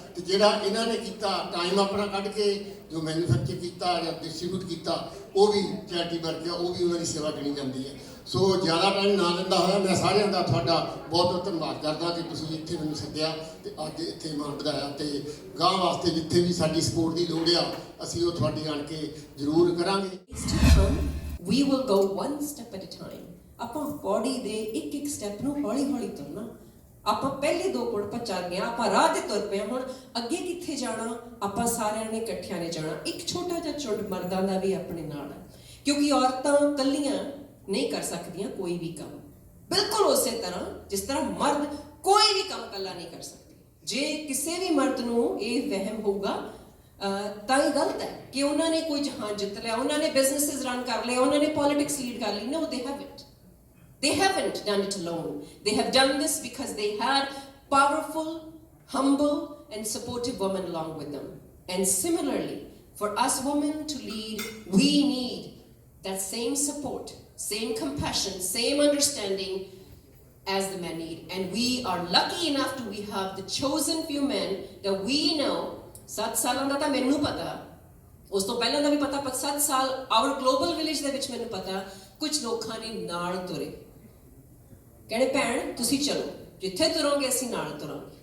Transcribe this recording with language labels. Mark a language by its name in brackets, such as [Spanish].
[Punjabi] ਤੇ ਜਿਹੜਾ ਇਹਨਾਂ ਨੇ ਕੀਤਾ ਟਾਈਮ ਆਪਣਾ ਕੱਢ ਕੇ ਜੋ ਮੈਨੂਫੈਕਚਰ ਕੀਤਾ ਜਾਂ ਡਿਸਟਰੀਬਿਊਟ ਕੀਤਾ ਉਹ ਵੀ ਚੈਰਿਟੀ ਵਰਕ ਆ, ਉਹ ਵੀ ਉਹਨਾਂ ਦੀ ਸੇਵਾ ਗਿਣੀ ਜਾਂਦੀ ਹੈ। ਸੋ ਜ਼ਿਆਦਾ ਟਾਈਮ ਨਾ ਲੈਂਦਾ ਹੋਇਆ ਮੈਂ ਸਾਰਿਆਂ ਦਾ ਤੁਹਾਡਾ ਬਹੁਤ ਬਹੁਤ ਧੰਨਵਾਦ ਕਰਦਾ ਕਿ ਤੁਸੀਂ ਇੱਥੇ ਮੈਨੂੰ ਸੱਦਿਆ ਤੇ ਅੱਜ ਇੱਥੇ ਮਾਣ ਵਧਾਇਆ। ਤੇ ਗਾਂ ਵਾਸਤੇ ਜਿੱਥੇ ਵੀ ਸਾਡੀ ਸਪੋਰਟ ਦੀ ਲੋੜ ਆ ਅਸੀਂ ਉਹ ਤੁਹਾਡੀ ਆਣ ਕੇ ਜ਼ਰੂਰ ਕਰਾਂਗੇ। [English] We will go one step at a time. [Punjabi] ਆਪਾਂ ਬੋਡੀ ਦੇ ਇੱਕ ਸਟੈਪ ਨੂੰ ਹੌਲੀ-ਹੌਲੀ ਤੁਰਨਾ। ਆਪਾਂ ਪਹਿਲੇ 2 ਪੁੜ ਚੱਲ ਗਏ, ਆਪਾਂ ਰਾਹ ਤੇ ਤੁਰ ਪਏ, ਹੁਣ ਅੱਗੇ ਕਿੱਥੇ ਜਾਣਾ? ਆਪਾਂ ਸਾਰਿਆਂ ਨੇ ਇਕੱਠਿਆਂ ਨੇ ਜਾਣਾ। ਇੱਕ ਛੋਟਾ ਜਿਹਾ ਝੁੰਡ ਮਰਦਾਂ ਦਾ ਵੀ ਆਪਣੇ ਨਾਲ ਹੈ, ਕਿਉਂਕਿ ਔਰਤਾਂ ਇਕੱਲੀਆਂ ਨਹੀਂ ਕਰ ਸਕਦੀਆਂ ਕੋਈ ਵੀ ਕੰਮ। ਬਿਲਕੁਲ ਉਸੇ ਤਰ੍ਹਾਂ ਜਿਸ ਤਰ੍ਹਾਂ ਮਰਦ ਕੋਈ ਵੀ ਕੰਮ ਇਕੱਲਾ ਨਹੀਂ ਕਰ ਸਕਦੇ। ਜੇ ਕਿਸੇ ਵੀ ਮਰਦ ਨੂੰ ਇਹ ਵਹਿਮ ਹੋਊਗਾ ਤਾਂ ਇਹ ਗਲਤ ਹੈ ਕਿ ਉਹਨਾਂ ਨੇ ਕੋਈ ਜਹਾਨ ਜਿੱਤ ਲਿਆ, ਉਹਨਾਂ ਨੇ ਬਿਜ਼ਨੈਸਿਸ ਰਨ ਕਰ ਲਏ, ਉਹਨਾਂ ਨੇ ਪੋਲਿਟਿਕਸ ਲੀਡ ਕਰ ਲਈ। [English] No, they haven't. They haven't done it alone. They have done this because they had powerful, humble and supportive women along with them. And similarly, for us women to lead, we need that same support, same compassion, same understanding as the men need. And we are lucky enough to we have the chosen few men that we know [Punjabi] 7 ਸਾਲਾਂ ਦਾ ਤਾਂ ਮੈਨੂੰ ਪਤਾ, ਉਸ ਤੋਂ ਪਹਿਲਾਂ ਦਾ ਵੀ ਪਤਾ, ਪਰ 7 ਸਾਲ our global village ਦੇ ਵਿੱਚ ਮੈਨੂੰ ਪਤਾ ਕੁਝ ਲੋਕਾਂ ਨੇ ਨਾਲ ਤੁਰੇ, ਕਹਿੰਦੇ ਭੈਣ ਤੁਸੀਂ ਚਲੋ, ਜਿੱਥੇ ਤੁਰੋਗੇ ਅਸੀਂ ਨਾਲ ਤੁਰਾਂਗੇ।